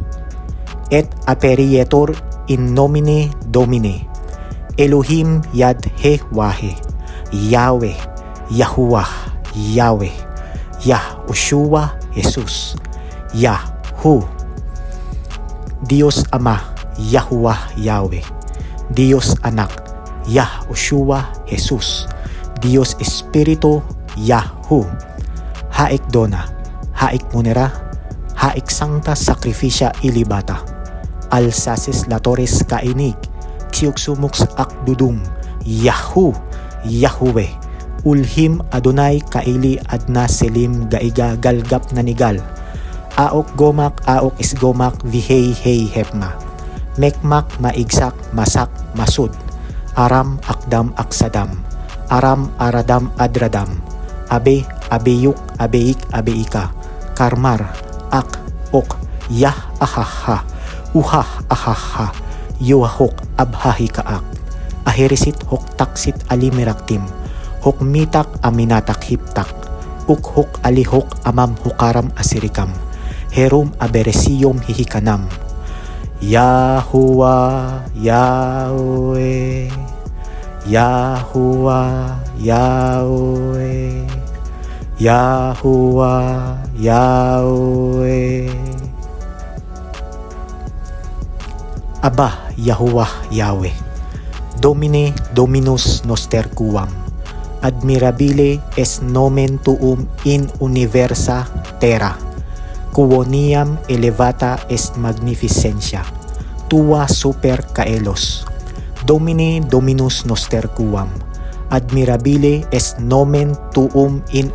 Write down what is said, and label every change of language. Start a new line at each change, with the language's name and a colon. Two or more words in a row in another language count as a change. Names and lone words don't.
Latin: et aperietur in nomine Domine, Elohim Yad He Wahe, Yahweh, Yahuwah, Yahweh, Yahushua, Jesus, Yahu,
Filipino: Diyos Ama,
Latin: Yahuwah, Yahweh,
Filipino: Diyos Anak,
Latin: Yahushua, Jesus,
Filipino: Diyos Espiritu, Yahu, Haik Dona, Haik Munera, Haik Sancta Sacrificia Ilibata, Alsaces Latores Kainig, Xiuxumux Akdudum, Yahu, Yahweh, Ulhim Adonai Kaili Adna Selim Gaiga Galgap Nanigal, Aok Gomak Aok Isgomak Vihei Hei Hepma, Mekmak Maigsak Masak Masud, Aram Akdam Aksadam, Aram Aradam Adradam, Abe Abeyuk Abeik Abeika, Karmar Ak Ok Yah Ahaha, Uhah Ahaha, Yuahok Abhahikaak, Aherisit hok taksit alimiraktim, hok mitak aminatak hiptak, ukhok alihok amam hukaram asirikam, herum aberesiyom hihikanam,
Latin: Yahuwah, Yahweh, Yahuwah, Yahweh, Yahuwah, Yahweh. Aba, Yahuwah, Yahweh, Domine Dominus noster quam, admirabile es nomen tuum in universa terra, quoniam elevata est magnificentia, tua super caelos, Domine Dominus noster quam, admirabile est nomen tuum in